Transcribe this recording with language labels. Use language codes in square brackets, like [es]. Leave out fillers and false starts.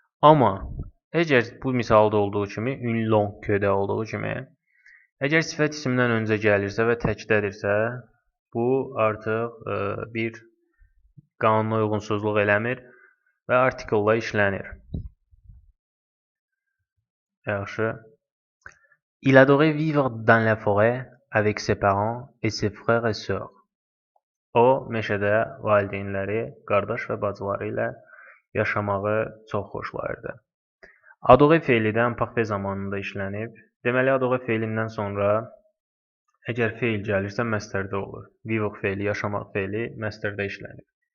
[az] Amma əgər bu misalda olduğu kimi, [fr] une longue queue- [az] də olduğu kimi, əgər sifət isimdən öncə gəlirsə və təkdədirsə, bu artıq bir qanuna uyğunsuzluq eləmir və artikella işlənir. Yaxşı. [fr] Il adorait vivre dans la forêt avec ses parents et ses frères et sœurs. [az] O, meşədə valideynləri, qardaş və bacıları ilə yaşamağı çox xoşlayırdı. Adorer feili də imparfait zamanında işlənib. Deməli, adorer feilindən sonra əgər feil gəlirsə, məstərdə olur. Vivre feili, yaşamaq feili məstərdə işlənir.